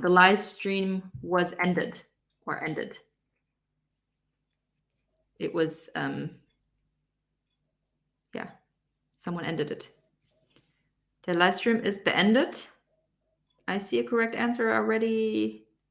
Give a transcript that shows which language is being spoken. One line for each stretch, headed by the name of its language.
English: The live stream was ended or ended. It was, yeah, someone ended it.
German: Der Livestream ist beendet.
English: I see a correct answer already.